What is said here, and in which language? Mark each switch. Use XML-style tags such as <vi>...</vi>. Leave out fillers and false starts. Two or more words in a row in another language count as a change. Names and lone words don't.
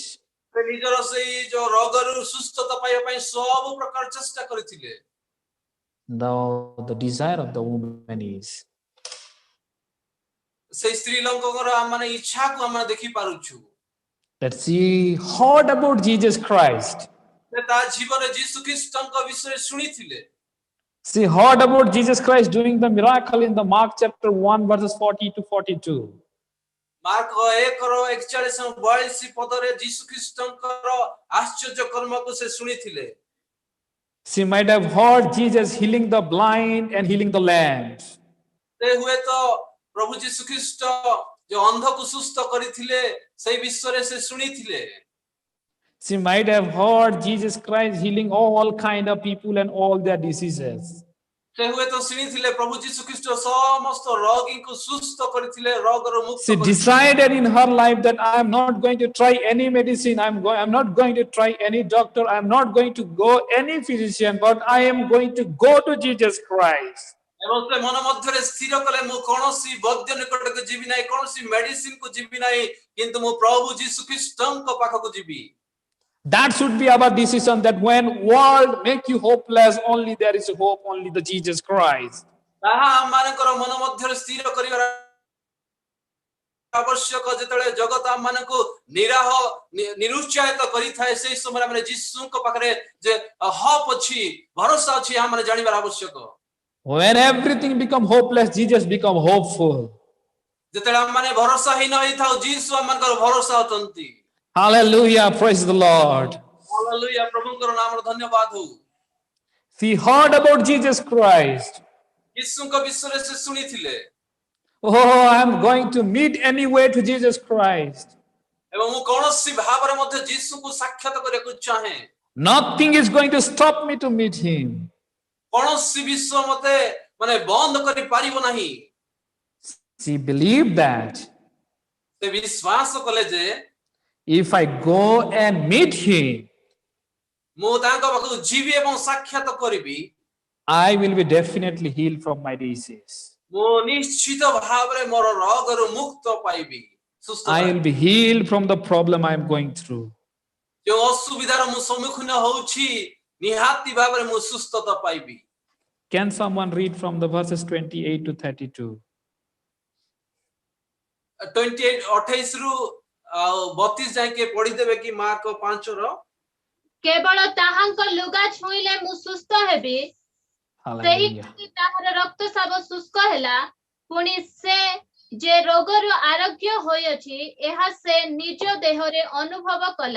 <or>ସେ ନିଜର ସେଇ ଯୋ ରୋଗରୁ ସୁସ୍ଥତା ପାଇବା ପାଇଁ ସବୁ ପ୍ରକାର ଚେଷ୍ଟା କରିଥିଲେ।</or> <en>Now the desire of the woman is</en> <or>ସେଇ ସ୍ତ୍ରୀ ଲୋକଙ୍କର ମାନେ ଇଚ୍ଛାକୁ ଆମେ ଦେଖି ପାରୁଛୁ</or> <en>that she heard about Jesus Christ.</en> <or>ସେ ତା ଜୀବନରେ ଯୀଶୁ ଖ୍ରୀଷ୍ଟଙ୍କ ବିଷୟରେ ଶୁଣିଥିଲେ।</or> <en>She heard about Jesus Christ doing the miracle in the Mark chapter 1 verses 40 to 42.</en> <or>ମାର୍କ 1:41-42 ପଦରେ ଯୀଶୁ ଖ୍ରୀଷ୍ଟଙ୍କର ଆଶ୍ଚର୍ଯ୍ୟ କର୍ମକୁ ସେ ଶୁଣିଥିଲେ।</or> <en>She might have heard Jesus healing the blind and healing the lame.</en> <or>ସେ ହୁଏତ ପ୍ରଭୁ ଯୀଶୁ ଖ୍ରୀଷ୍ଟ ଯୋ ଅନ୍ଧକୁ ସୁସ୍ଥ କରିଥିଲେ ସେଇ ବିଷୟରେ ସେ ଶୁଣିଥିଲେ।</or> <en>She might have heard Jesus Christ healing all kind of people and all their diseases.</en> <or>ସେ ହୁଏତ ଶୁଣିଥିଲେ ପ୍ରଭୁ ଯୀଶୁ ଖ୍ରୀଷ୍ଟ ସମସ୍ତ ରୋଗୀଙ୍କୁ ସୁସ୍ଥ କରିଥିଲେ ରୋଗରୁ ମୁକ୍ତ</or> <en>She</en> <or>କରିଥିଲେ।</or> <en>decided in her life that I am not going to try any medicine. I'm not going to try any doctor. I'm not going to go any physician, but I am going to go to Jesus Christ.</en> <or>ଏବଂ ସେ ମନ ମଧ୍ୟରେ ସ୍ଥିର କଲେ ମୁଁ କୌଣସି ବୈଦ୍ୟ ନିକଟକୁ ଯିବି ନାହିଁ କୌଣସି ମେଡିସିନ କୁ ଯିବି ନାହିଁ କିନ୍ତୁ ମୁଁ ପ୍ରଭୁ ଯୀଶୁ ଖ୍ରୀଷ୍ଟଙ୍କ ପାଖକୁ ଯିବି।</or> <en>That should be our decision, that when world make you hopeless, only there is hope, only the Jesus Christ.</en> <or>ତାହା ଆମମାନଙ୍କର ମନ ମଧ୍ୟରେ ସ୍ଥିର କରିବାର ଆବଶ୍ୟକ। ଯେତେବେଳେ ଜଗତ ଆମମାନଙ୍କୁ ନିରୁତ୍ସାହିତ କରିଥାଏ ସେହି ସମୟରେ ଆମେ ଯୀଶୁଙ୍କ ପାଖରେ ଯେ hope ଅଛି ଭରସା ଅଛି ଆମେ ଜାଣିବାର ଆବଶ୍ୟକ।</or> <en>When everything become hopeless, Jesus become hopeful.</en> <or>ଯେତେବେଳେ ଆମେ ଭରସାହୀନ ହେଇଥାଉ ଯୀଶୁ ଆମମାନଙ୍କର ଭରସା ଅଛନ୍ତି।</or> <en>Hallelujah, praise the Lord.</en> <or>ହାଲେଲୁୟା ପ୍ରଭୁଙ୍କର ନାମରେ ଧନ୍ୟବାଦ ହଉ।</or> <en>She heard about Jesus Christ.</en> <or>ଯୀଶୁଙ୍କ ବିଷୟରେ ସେ ଶୁଣିଥିଲେ</or> <en>Oh, I'm going to meet anyway to Jesus Christ.</en> <or>ଏବଂ ମୁଁ କୌଣସି ଭାବରେ ମଧ୍ୟ ଯୀଶୁଙ୍କୁ ସାକ୍ଷାତ କରିବାକୁ ଚାହେଁ।</or> <en>Nothing is going to stop me to meet him.</en> <or>କୌଣସି ବିଷୟ ମତେ ମାନେ ବନ୍ଦ କରି ପାରିବ ନାହିଁ।</or> <en>She believed that</en> <or>ସେ ବିଶ୍ୱାସ କଲେ ଯେ</or> <en>if I go and meet him,</en> <or>ମୁଁ ତାଙ୍କ ପାଖକୁ ଯିବି ଏବଂ ସାକ୍ଷାତ କରିବି</or> <en>I will be definitely healed from my disease.</en> <or>ମୁଁ ନିଶ୍ଚିତ ଭାବରେ ମୋର ରୋଗରୁ ମୁକ୍ତ ପାଇବି ସୁସ୍ଥ</or> <en>I will be healed from the problem I am going through.</en> <or>ଯେଉଁ ଅସୁବିଧାର ମୁଁ ସମ୍ମୁଖୀନ ହେଉଛି ନିହାତି ଭାବରେ ମୁଁ ସୁସ୍ଥତା ପାଇବି।</or> <en>Can someone read from the verses 28 to 32?</en> <or>28 ରୁ 32 ଯାଏଁ ପଢିଦେବେ କି ମାର୍କ 5 ର? କେବଳ ତାହାଙ୍କ ଲୁଗା ଛୁଇଁଲେ ମୁଁ ସୁସ୍ଥ ହେବି। ସେହି Hallelujah. ତାହାର ରକ୍ତସ୍ରାବ ଶୁଷ୍କ ହେଲା। ପୁଣି ସେ ଯେ ରୋଗରୁ ଆରୋଗ୍ୟ ହୋଇଅଛି ଏହା ସେ ନିଜ ଦେହରେ ଅନୁଭବ କଲା।</or>